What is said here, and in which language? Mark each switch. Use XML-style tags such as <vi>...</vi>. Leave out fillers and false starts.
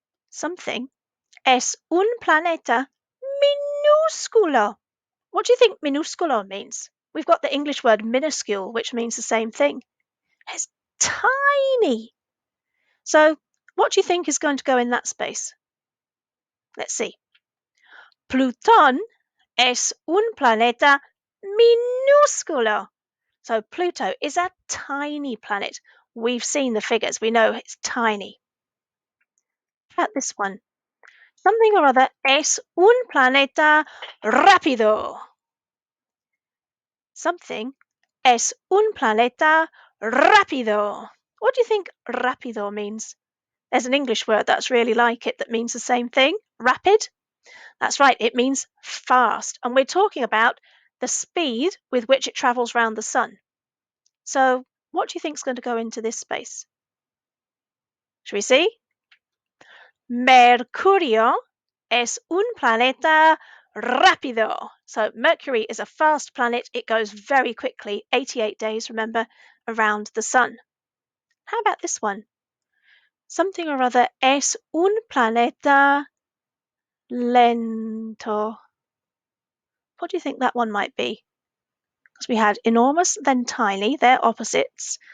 <en>Something</en> <es>es un planeta minúsculo.</es> <en>What do you think minúsculo means? We've got the English word minuscule, which means the same thing. It's tiny. So, what do you think is going to go in that space? Let's see.</en> <es>Plutón es un planeta minúsculo.</es> <en>So Pluto is a tiny planet. We've seen the figures. We know it's tiny. How about this one? Something or other</en> <es>es un planeta rápido.</es> <en>Something</en> <es>es un planeta rápido.</es> <en>What do you think rápido means? There's an English word that's really like it that means the same thing. Rapid. That's right, it means fast. And we're talking about the speed with which it travels around the sun. So, what do you think is going to go into this space? Shall we see?</en> <es>Mercurio es un planeta rápido.</es> <en>So, Mercury is a fast planet. It goes very quickly, 88 days, remember, around the sun. How about this one? Something or other</en> <es>es un planeta lento.</es> <en>What do you think that one might be? Because we had enormous, then tiny, they're opposites.</en>